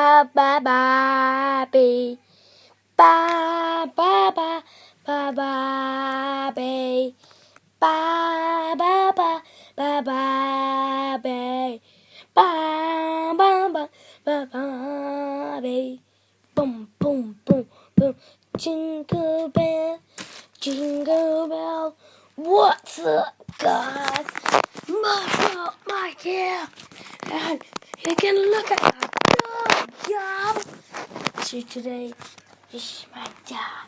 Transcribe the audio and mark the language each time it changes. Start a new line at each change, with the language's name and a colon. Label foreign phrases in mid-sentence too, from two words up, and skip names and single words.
English: ba ba bee. Ba ba ba ba ba bee. Ba ba ba ba ba bee. Ba ba ba ba ba bee. Boom boom boom boom. Jingle bell, jingle bell. What's up, guys? Mike here, and you can look at my dog, y'all. So today is my dog.